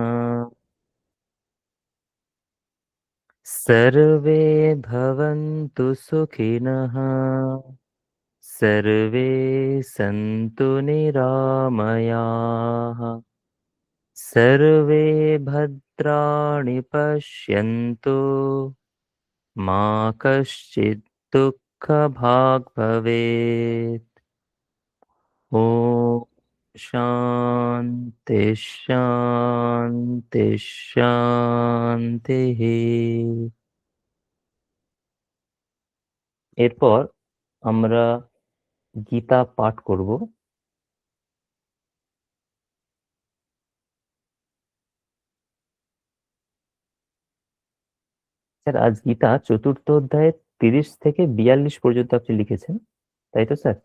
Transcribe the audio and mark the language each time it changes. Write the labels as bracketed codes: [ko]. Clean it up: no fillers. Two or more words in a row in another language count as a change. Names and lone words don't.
[sa] सर्वे भवन्तु सुखिनः सर्वे सन्तु निरामयाः सर्वे भद्राणि पश्यन्तु मा कश्चित् दुःखभाग् भवेत् ॐ शान्ति शान्ति शान्तिः [bn] এরপর আমরা গীতা পাঠ করব। স্যার আজ গীতা চতুর্থ অধ্যায়ের 30 থেকে 42 পর্যন্ত আপনি লিখেছেন, তাই তো স্যার?